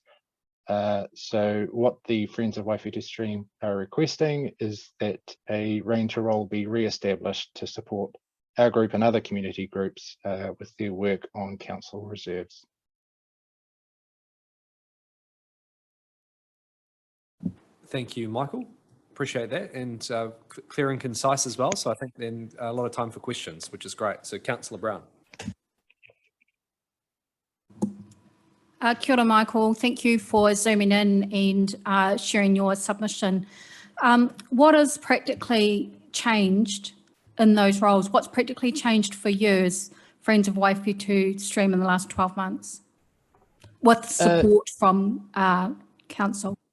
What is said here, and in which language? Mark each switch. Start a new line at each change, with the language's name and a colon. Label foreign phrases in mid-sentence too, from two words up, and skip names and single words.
English: So what the Friends of Waiwhetu Stream are requesting is that a ranger role be re-established to support our group and other community groups with their work on council reserves. Thank you, Michael. Appreciate that, and clear and concise as well. So I think then a lot of time for questions, which is great. So Councillor Brown.
Māori: Kia ora,
English: Michael. Thank you for zooming in and sharing your submission. What has practically changed in those roles? What's practically changed for you as Friends of Waiwhetu Stream in the last 12 months with support from council?